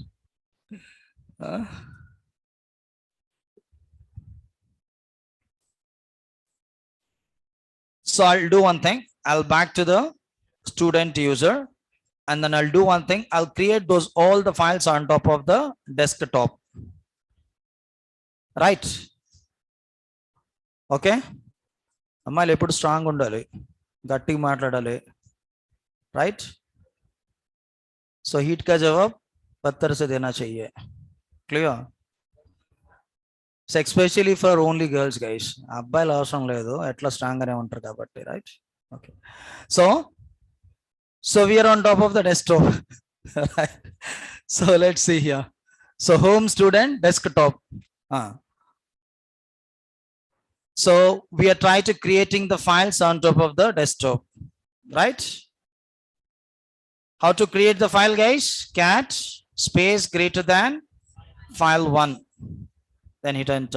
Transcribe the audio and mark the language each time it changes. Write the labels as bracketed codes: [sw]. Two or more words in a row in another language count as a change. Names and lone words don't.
[en] Uh, so I'll do one thing. I'll back to the student user, and then I'll do one thing. I'll create those all the files on top of the desktop. Right. Okay. [te] అమ్మాయిలు ఎప్పుడు స్ట్రాంగ్ ఉండాలి, గట్టిగా మాట్లాడాలి. [en] రైట్. [hi] సో हीट का जवाब पत्थर से देना चाहिए. [en] Clear? [te] సో [en] especially for only girls guys, [te] అబ్బాయిలు అవసరం లేదు, ఎట్లా స్ట్రాంగ్ గానే ఉంటారు కాబట్టి. [en] Right. Okay. So we are on top of the desktop. So let's see here. So home student desktop. So we are trying to creating the files on top of the desktop, right? How to create the file, guys? Cat space greater than file1, then hit enter.